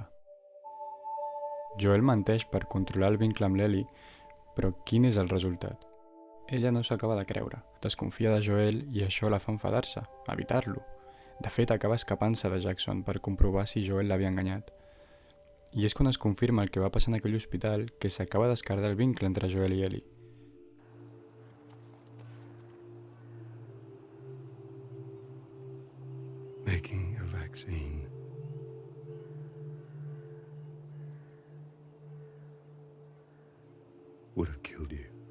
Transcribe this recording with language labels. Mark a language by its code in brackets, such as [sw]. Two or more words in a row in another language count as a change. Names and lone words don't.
[ca] Joel menteix per controlar el vincle amb l'Ellie, però quin és el resultat? Ella no s'acaba de creure, desconfia de Joel i això la fa enfadar-se, evitar-lo. De fet, acaba escapant-se de Jackson per comprovar si Joel l'havia enganyat. I és quan es confirma el que va passar en aquell hospital que s'acaba d'escardar el vincle entre Joel i Ellie. [en] Making a vaccine. Would have killed you.